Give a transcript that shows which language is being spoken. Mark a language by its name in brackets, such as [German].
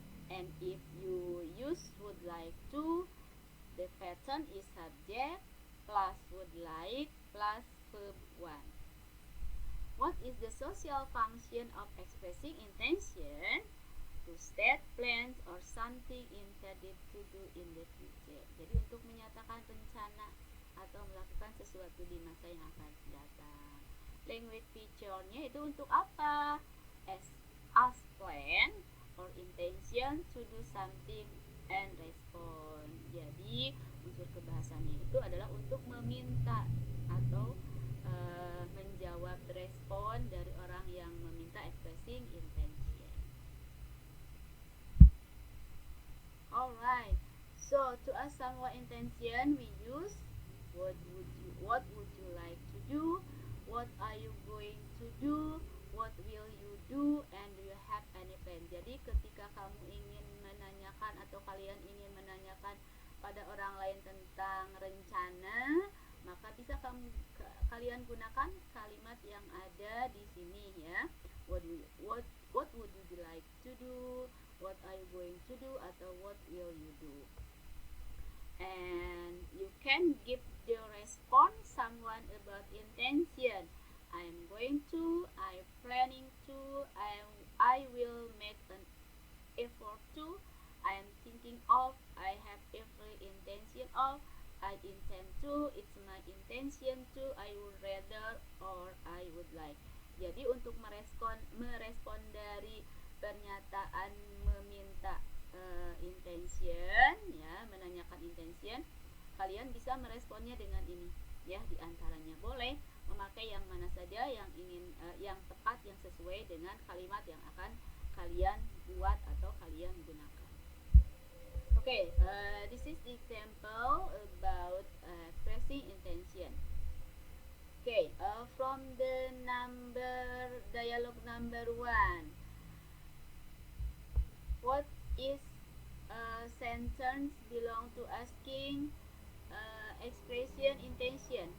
[English] And if you use would like to, the pattern is subject plus would like plus verb 1. What is the social function of expressing intention? To state plans or something intended to do in the future. [Indonesian] Jadi untuk menyatakan rencana atau melakukan sesuatu di masa yang akan datang. Language feature-nya itu untuk apa? [English] As plan or intention to do something and respond. [Indonesian] Jadi unsur kebahasannya itu adalah untuk meminta atau menjawab respon dari orang yang meminta expressing intention. [English] Alright, so to ask someone intention we use what would you like to do, what are you going to do, what will you do, and do you have any plan. [Indonesian] Jadi ketika kamu ingin menanyakan atau kalian ingin menanyakan pada orang lain tentang rencana, maka bisa kalian gunakan kalimat yang ada di sini, ya. [English] What would you like to do, what are you going to do, atau what will you do. And you can give the response someone about intention. I am going to, I am planning to, I will make an effort to, I am thinking of, I have every intention of, I intend to, it's my intention to, I would rather, or I would like. [Indonesian] Jadi untuk merespon dari pernyataan meminta intention, ya, menanyakan intention, kalian bisa meresponnya dengan ini, ya, diantaranya boleh memakai yang mana saja yang ingin, yang tepat, yang sesuai dengan kalimat yang akan kalian buat atau kalian gunakan. [English] Okay, this is the example about expressing intention. Okay, from the dialogue number 1, what is a sentence belong to asking expression intention?